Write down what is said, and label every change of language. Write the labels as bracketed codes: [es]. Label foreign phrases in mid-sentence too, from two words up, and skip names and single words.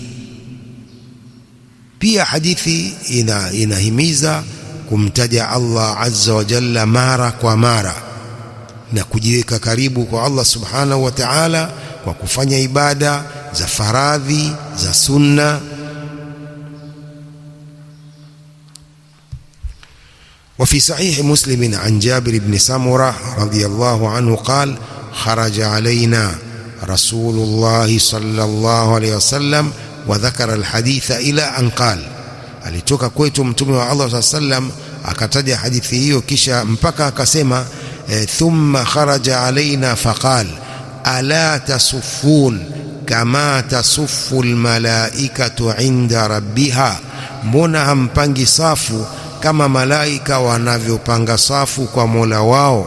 [sw] Pia hadithi inahimiza kumtaja [ar] الله عز وجل [sw] mara kwa mara na kujiweka karibu kwa [ar] الله سبحانه وتعالى [sw] kwa kufanya ibada za faradhi, za sunna. [ar] وفي صحيح مسلم عن جابر بن سمرة رضي الله عنه قال خرج علينا رسول الله صلى الله عليه وسلم وذكر الحديث إلى أن قال, [sw] alitoka kwetu mtume wa Allah [ar] صلى الله عليه وسلم [sw] akataja hadithi hiyo kisha mpaka akasema [ar] ثم خرج علينا فقال ألا تصفون كما تصف الملائكة عند ربها, [sw] mbona hampangi safu kama malaika wanavyopanga safu kwa Mola wao.